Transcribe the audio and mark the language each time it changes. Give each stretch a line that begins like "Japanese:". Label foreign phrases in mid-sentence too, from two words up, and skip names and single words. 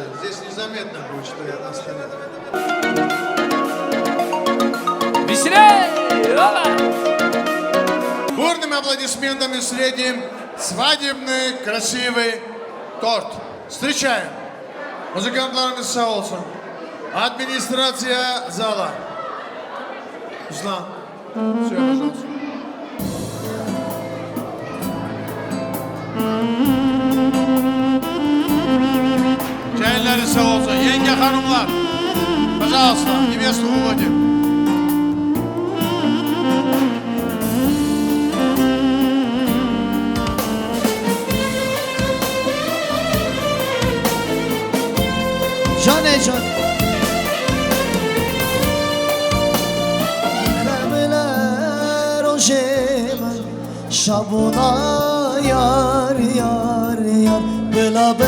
Russian: Здесь незаметно будет, что я на столе. Веселей! Оба! Бурными аплодисментами встретим свадебный красивый торт. Встречаем.
Azerbaijani: Музыкантlarımız sağ olsun.
Russian: Администрация зала. Руслан, все, пожалуйста.
Azerbaijani: Çayınları sağ olsun. Yenge hanımlar.
Russian: Пожалуйста, невесту выводим. جان جان خمله روژم شبونا یار یار یار بلا به